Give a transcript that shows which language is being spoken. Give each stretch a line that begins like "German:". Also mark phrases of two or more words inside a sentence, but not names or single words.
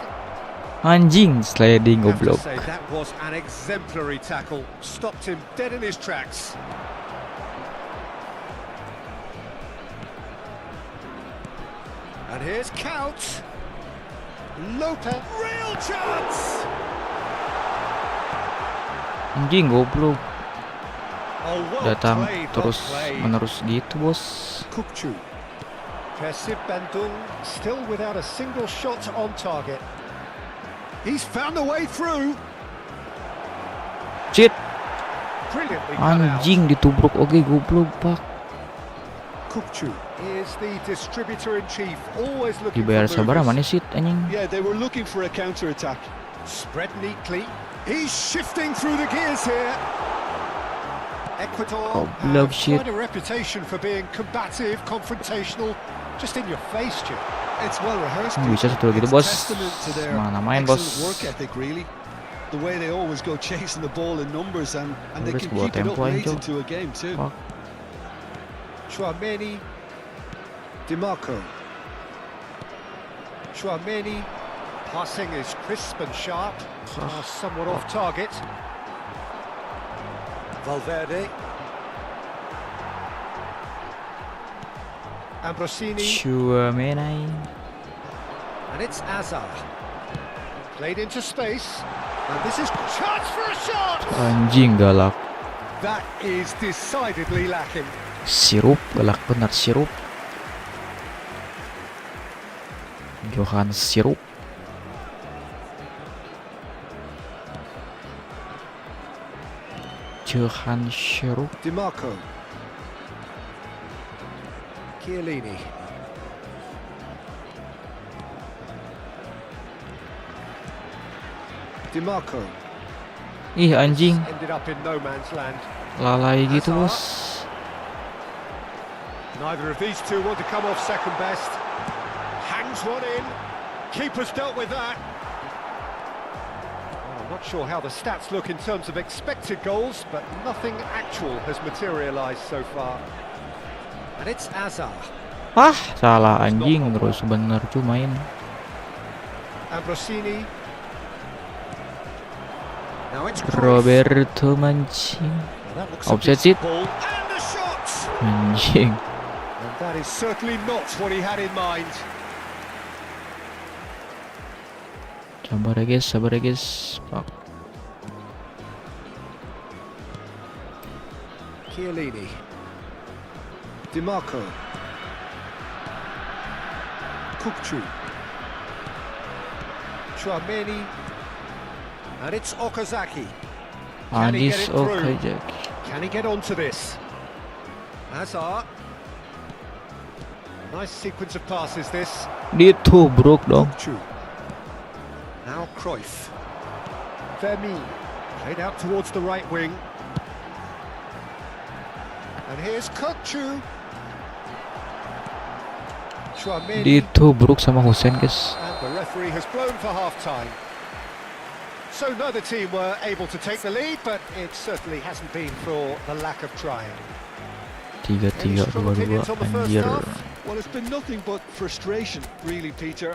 Indonesian: Anjing, sliding
English: I have to
Indonesian: goblok.
English: say, that was an exemplary tackle. Stopped him dead in his tracks. And here's Couch. Lopez. Real chance!
Indonesian: Anjing, goblok.
English: Oh, well
Indonesian: Datang
English: played,
Indonesian: terus
English: well played.
Indonesian: menerus gitu, bos.
English: Kukcu. Persib Bandung still without a single shot on target. He's found a way through. Shit. Brilliantly cut out.
Indonesian: Anjing, ditubruk. Oke, goblok, Pak.
English: Kukcu is the distributor-in-chief, always looking
Indonesian: Dibayar
English: for
Indonesian: sabar
English: movers.
Indonesian: mana sih anjing?
English: Yeah, they were looking for a counter-attack. Spread neatly. He's shifting through the gears here. Ecuador
Indonesian: Goblok,
English: have shit. quite a reputation for being combative, confrontational, just in your face, Jim. It's well rehearsed.
Indonesian: Bisa satu gitu,
English: It's
Indonesian: bos.
English: testament to their
Indonesian: Mana main,
English: excellent
Indonesian: bos.
English: work ethic, really. The way they always go chasing the ball in numbers and they Numbers can
Indonesian: buat
English: keep it up
Indonesian: tempo
English: late
Indonesian: aja.
English: into a game too.
Indonesian: Pak.
English: Chouameni. DiMarco. Chouameni. Passing is crisp and sharp. Somewhat off target. Valverde. Ambrosini. Chouameni. And it's Azar. Played into space. And this is chance for a shot!
Indonesian: Anjing, galak.
English: That is decidedly lacking.
Indonesian: Sirup, galak benar sirup. Johan sirup. Johan sirup.
English: DiMarco. Chiellini. DiMarco.
Indonesian: Ih, anjing.
English: Ended up in no man's land.
Indonesian: Lalai gitu, bos.
English: Neither of these two want to come off second best. Hangs one in. Keeper's dealt with that. Well, I'm not sure how the stats look in terms of expected goals, but nothing actual has materialised so far. And it's Azar.
Indonesian: Ah, salah anjing terus bener cuy main.
English: Ambrosini. Now it's Cruyff.
Indonesian: Roberto mancing.
English: Well, that looks a Offside decent it. ball. And the shot! Anjing. And that is certainly not what he had in mind.
Indonesian: Sabar ya guys. Pak.
English: Chiellini. DiMarco. Kukcu. Chouameni. And it's Okazaki. Can he get Andis it through? Okazaki. Can he get onto this? Hazard. Nice sequence of passes this.
Indonesian: Ditubruk dong.
English: Kukcu. Now Cruyff. Vermi. Played out towards the right wing. And here's Kukcu. Chouameni.
Indonesian: Ditubruk sama Hussein guys.
English: And the referee has blown for half-time. So neither team were able to take the lead, but it certainly hasn't been for the lack of trying.
Indonesian: 3-3 2-2 anjir.
English: Well, it's been nothing but frustration, really, Peter.